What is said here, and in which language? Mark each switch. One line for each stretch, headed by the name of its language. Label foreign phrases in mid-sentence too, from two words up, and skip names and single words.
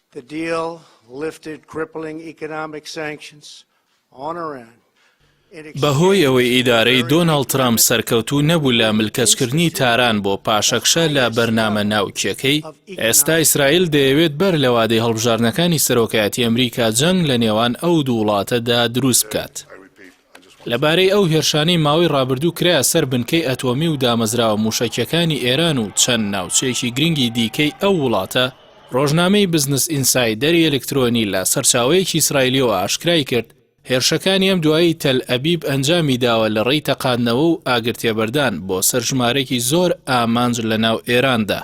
English: The deal lifted crippling economic sanctions on Iran.
Central Kurdish: بەهۆی ئەوەی ئیدارەی دۆناڵد ترامپ سەرکەوتوو نەبوو لە ملکەچکردنی تاران بۆ پاشەکشە لە بەرنامە ناوچیەکەی، ئێستا ئیسرائیل دەیەوێت بەر لە وادەی هەڵبژارنەکانی سەرۆکایەتی ئەمریکا جەنگ لە نێوان ئەو دوو وڵاتەدا دروست بکات. لەبارەی ئەو هێرشانەی ماوەی ڕابردوو کرایە سەر بنکەی ئەتۆمی و دامەزراوە موشەکیەکانی ئێران و چەند ناوچەیەکی گرنگی دیکەی ئەو وڵاتە، ڕۆژنامەی بزنس ئینسایدەری ئەلکترۆنی لە سەرچاوەیەکی ئیسرائیلیەوە ئاشکرای کرد هێرشەکانی ئەم دوایی تەل ئەبیب ئەنجامی داوە لە ڕێی تەقاندنەوە و ئاگرتێبەردان بۆ سەر ژمارەیەکی زۆر ئامانج لە ناو ئێراندا.